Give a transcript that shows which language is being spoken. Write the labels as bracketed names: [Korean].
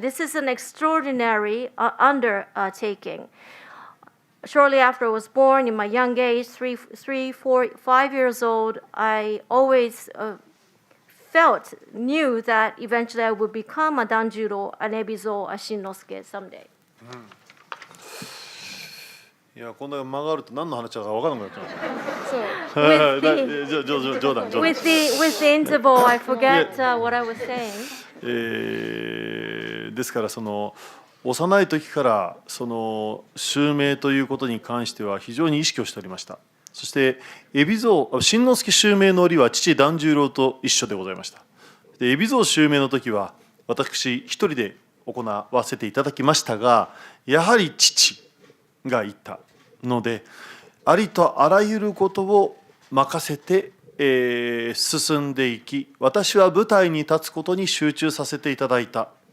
[English] This is an extraordinary undertaking. Shortly after I was born, in my young age, 3, 4, 5 years old, I always knew that eventually I would become a Danjuro, an Ebizo, a Shinnosuke someday. [Japanese] いや、こんな間があると何の話だか分からなくなっちゃう。冗談。 [English] With the interval, I forget what I was saying. [Japanese] ですから幼い時から襲名ということに関しては非常に意識をしておりました。そして新之助襲名の折は父團十郎と一緒でございました。で海老蔵襲名の時は私一人で行わせていただきましたが、やはり父がいたので、ありとあらゆることを任せて、進んでいき、私は舞台に立つことに集中させていただいた。